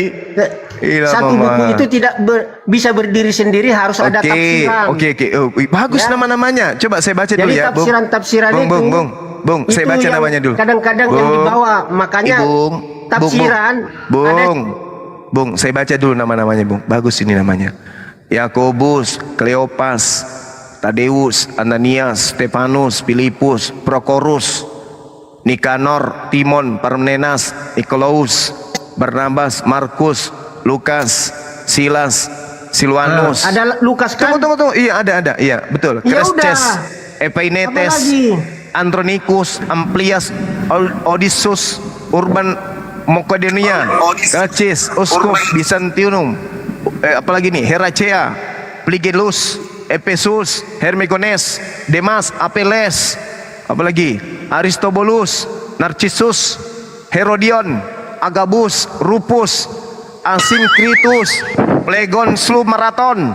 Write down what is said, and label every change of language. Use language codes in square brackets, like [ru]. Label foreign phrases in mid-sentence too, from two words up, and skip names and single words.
[id] Satu buku itu tidak bisa berdiri sendiri, harus ada tafsiran. Oke. Bagus nama-namanya. Coba saya baca dulu Jadi ya. tafsiran itu. Bung, saya baca namanya dulu. Kadang-kadang yang dibawa, makanya tafsiran. Bung, saya baca dulu nama-namanya, Bung. Bagus ini namanya. Yakobus, Kleopas, Tadeus, Ananias, Stefanus, Filipus, Prokorus, Nikanor, Timon, Parmenas, Nikolaus, Barnabas, Markus, Lukas, Silas, Silwanus. Ada Lukas kan? Tunggu. Iya, ada. Iya, betul. Ya Cresces, udah. Epainetes, Andronikus, Amplias, Odysseus, Urban Makedonia, Kacis, Uskup, Byzantium, apalagi nih, Heracea, Pligelus, Efesus, Hermogenes, Demas, Apeles, apalagi Aristobulus, Narcissus, Herodion, Agabus, Rupus, Asinkritus, Plegon, Slu, Maraton.